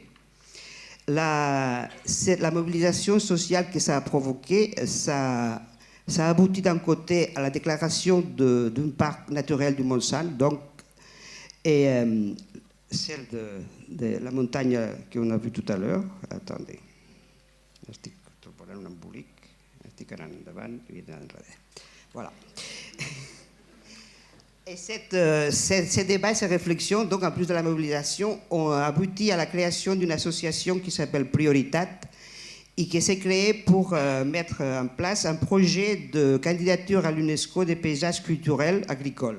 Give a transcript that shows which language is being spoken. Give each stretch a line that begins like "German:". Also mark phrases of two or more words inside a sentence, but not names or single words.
French: La mobilisation sociale que ça a provoquée, ça a abouti d'un côté à la déclaration d'un parc naturel du Mont-Saint, donc, et celle de la montagne qu'on a vue tout à l'heure. Attendez,
Catalan: estic trobarant un embolic, estic anant endavant i anant enrere.
French: Voilà. Et ces débats, ces réflexions, donc en plus de la mobilisation, ont abouti à la création d'une association qui s'appelle Prioritat et qui s'est créée pour mettre en place un projet de candidature à l'UNESCO des paysages culturels agricoles.